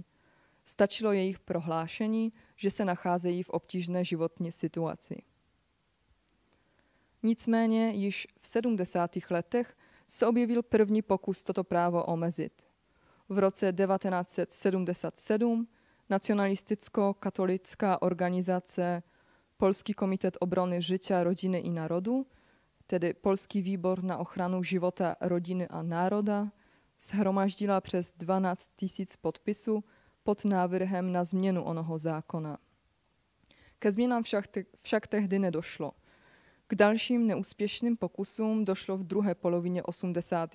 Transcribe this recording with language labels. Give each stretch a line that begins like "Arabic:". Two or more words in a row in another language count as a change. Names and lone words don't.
Czech: Stačilo jejich prohlášení, že se nacházejí v obtížné životní situaci. Nicméně již v 70. letech se objevil první pokus toto právo omezit. V roce 1977 nacionalisticko-katolická organizace Polský komitet obrony życia, rodziny i narodu, tedy Polský výbor na ochranu života, rodiny a národa, shromáždila přes 12 000 podpisů pod návrhem na změnu onoho zákona. Ke změnám však tehdy nedošlo. K dalším neúspěšným pokusům došlo v druhé polovině 80.